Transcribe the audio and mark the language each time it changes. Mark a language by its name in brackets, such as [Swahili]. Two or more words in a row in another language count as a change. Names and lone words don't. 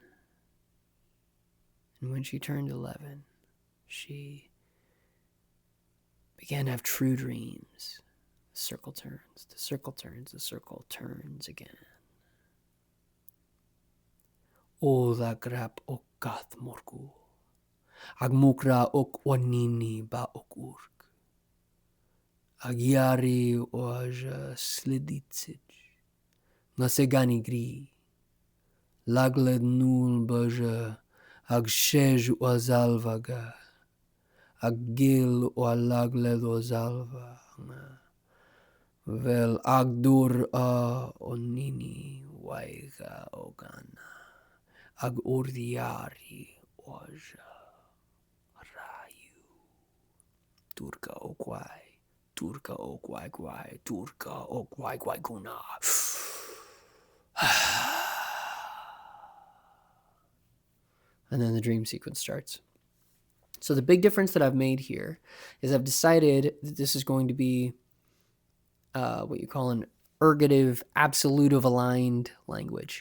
[English] And when she turned 11, she began to have true dreams. The circle turns, the circle turns, the circle turns again. O the grap ok gath morgu, agmukra ok wanini ba ok urk. Agiari oaja sliditsij, nasegani gri, lagled nul baja, agshej oazalvaga, agil oalagled oazalva, vel agdur a onini waiga ogana, ag urdiari oaja, rayu, turka okwai. Turka o guai guai, Turka o guai guai guna. And then the dream sequence starts. So the big difference that I've made here is I've decided that this is going to be what you call an ergative, absolutive aligned language.